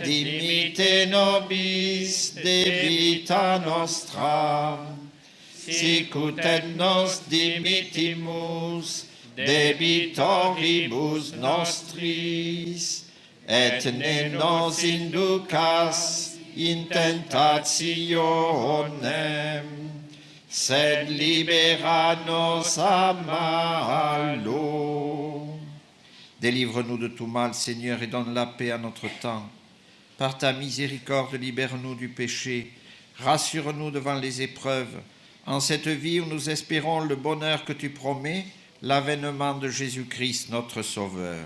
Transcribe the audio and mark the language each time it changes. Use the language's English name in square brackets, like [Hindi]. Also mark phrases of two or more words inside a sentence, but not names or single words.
[Latin] dimitte nobis debita nostra, sicut et nos dimittimus debitoribus nostris, et ne nos inducas in tentationem, sed libera nos a malo. [French] Délivre-nous de tout mal, Seigneur, et donne la paix à notre temps. Par ta miséricorde, libère-nous du péché. Rassure-nous devant les épreuves. En cette vie où nous espérons le bonheur que tu promets, l'avènement de Jésus-Christ, notre Sauveur.